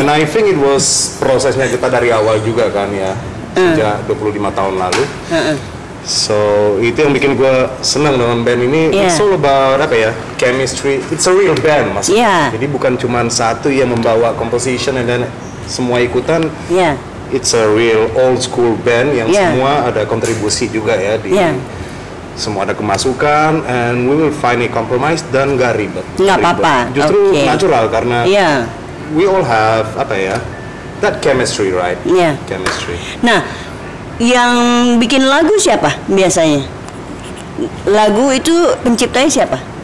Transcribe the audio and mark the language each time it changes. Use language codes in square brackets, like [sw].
[en] And I think it was [id] prosesnya kita dari awal juga kan ya, sejak 25 tahun lalu. So itu yang bikin gue senang dengan band ini. [en] It's all about chemistry. It's a real band [id] mas. Jadi bukan cuma satu yang membawa composition dan semua ikutan. [en] It's a real old school band [id] yang semua ada kontribusi juga ya di semua ada kemasukan, [en] and we will find a compromise [id] dan gak ribet. Nggak apa-apa. Justru natural karena [en] we all have that chemistry, right? Chemistry. [id] Nah, yang bikin lagu siapa biasanya? Lagu itu penciptanya siapa?